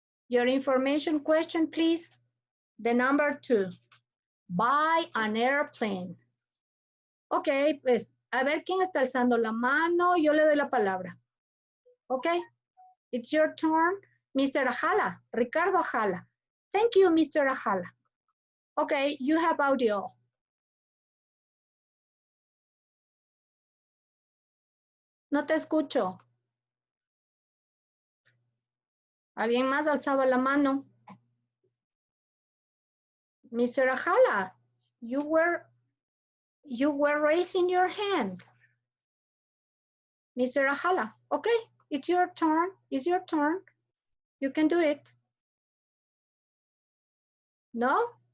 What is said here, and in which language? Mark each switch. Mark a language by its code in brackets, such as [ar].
[en] Your information question, please. The number two. Buy an airplane. [es] Ok, pues, a ver quién está alzando la mano. Yo le doy la palabra. Ok. [en] It's your turn. [es] Mr. [en] Ajala, Ricardo Ajala. Thank you, Mr. Ajala. Okay, you have audio. [es] No te escucho. ¿Alguien más alzaba la mano? [en] Mr. Ajala, you were raising your hand. Mr. Ajala, okay, It's your turn. It's your turn. You can do it. No?